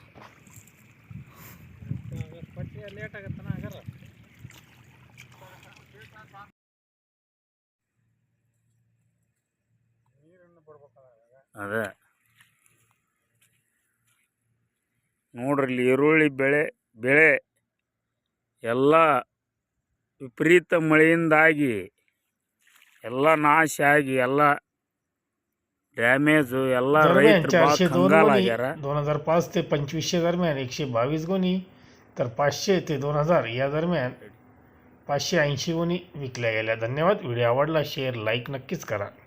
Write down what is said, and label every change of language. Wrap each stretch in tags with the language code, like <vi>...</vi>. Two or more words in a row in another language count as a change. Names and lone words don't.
<kn>ಅದೇ ನೋಡ್ರಿ ಇಲ್ಲಿ ಈರುಳ್ಳಿ ಬೆಳೆ ಎಲ್ಲ ವಿಪರೀತ ಮಳೆಯಿಂದಾಗಿ ಎಲ್ಲ ನಾಶ ಆಗಿ ಎಲ್ಲ ಡ್ಯಾಮೇಜು ಎಲ್ಲ</kn> <mr>दरम्यान</mr> <kn>ರೈತರು ಭಾಳ 402 ಕಂಗಾಲಾಗ್ಯಾರ.</kn> <mr>2005 ते 2500 दरम्यान 122 गोणी, तर 500 ते 2000 या दरम्यान 580 गोणी विकल्या गेल्या. धन्यवाद. व्हिडिओ आवडला शेअर लाईक नक्कीच करा.</mr>